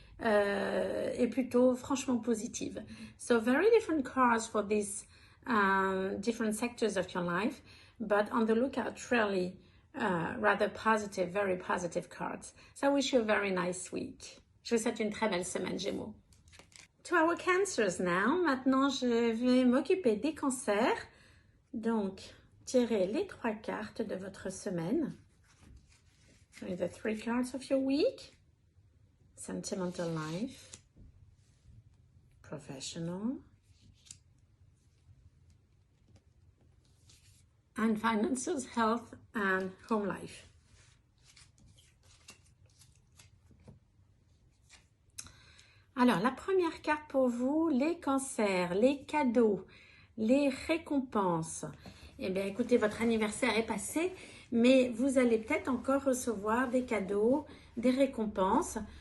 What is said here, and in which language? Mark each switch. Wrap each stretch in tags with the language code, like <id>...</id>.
<fr>Et plutôt franchement positive.</fr> <en>So very different cards for these different sectors of your life, but on the lookout really rather positive, very positive cards. So I wish you a very nice week.</en> <fr>Je vous souhaite une très belle semaine, Gémeaux.</fr> <en>To our Cancers now.</en> <fr>Maintenant, je vais m'occuper des cancers. Donc, tirez les 3 cartes de votre semaine.</fr> <en>The 3 cards of your week. Sentimental life, professional, and finances, health, and home life.</en> <fr>Alors, la première carte pour vous, les cancers, les cadeaux, les récompenses. Eh bien, écoutez, votre anniversaire est passé, mais vous allez peut-être encore recevoir des cadeaux, des récompenses.</fr>